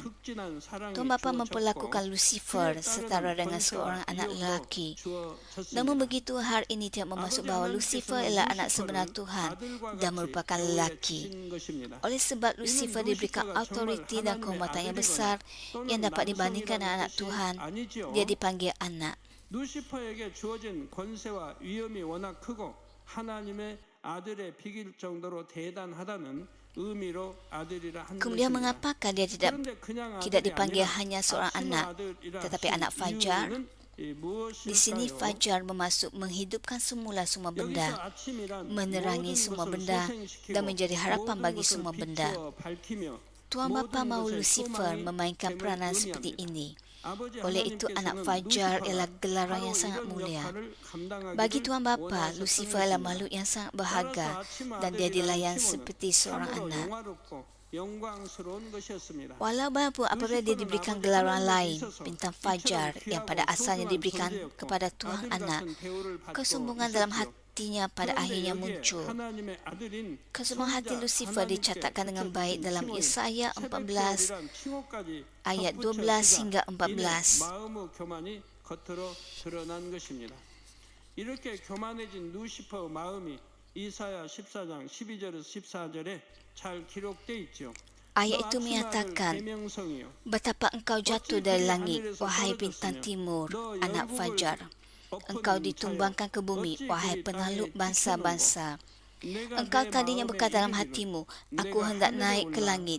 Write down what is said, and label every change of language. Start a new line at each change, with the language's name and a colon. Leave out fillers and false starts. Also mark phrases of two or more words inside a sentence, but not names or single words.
Malay: Tuhan Bapa memperlakukan Lucifer setara dengan seorang anak lelaki. Namun begitu, hal ini tidak bermaksud bahawa Lucifer ialah anak sebenar Tuhan dan merupakan lelaki. Oleh sebab Lucifer diberikan autoriti dan kehormatan yang besar yang dapat dibandingkan dengan anak Tuhan, dia dipanggil anak.
Korean: 루시퍼에게 주어진 권세와 위엄이 워낙 크고 하나님의 아들에 비길 정도로 대단하다는 의미로 아들이라 한
Malay: Kemudian
Korean: 것입니다.
Malay: mengapakah dia tidak dipanggil hanya seorang anak, tetapi anak fajar? Di sini fajar bermaksud menghidupkan semula semua benda, menerangi semua benda dan menjadi harapan bagi semua benda. Tuhan Bapa mahu Lucifer memainkan peranan seperti ini. Oleh itu, anak fajar ialah gelaran yang sangat mulia. Bagi Tuhan Bapa, Lucifer ialah makhluk yang sangat berharga dan dia dilayan seperti seorang anak. Walau bagaimanapun apabila dia diberikan gelaran lain, bintang fajar yang pada asalnya diberikan kepada Tuhan anak, kesombongan dalam hatinya pada akhirnya muncul. Kesombongan hati Lucifer dicatatkan dengan baik dalam Yesaya 14 ayat 12 hingga 14.
Korean: 이렇게 교만해진 루시퍼의 마음이 이사야 14장 12절에서 14절에 잘 기록돼 있죠.
Malay: Ayat itu menyatakan, betapa engkau jatuh dari langit, wahai bintang timur, anak fajar. Engkau ditumbangkan ke bumi, wahai penakluk bangsa-bangsa. Engkau tadinya berkata dalam hatimu, aku hendak naik ke langit.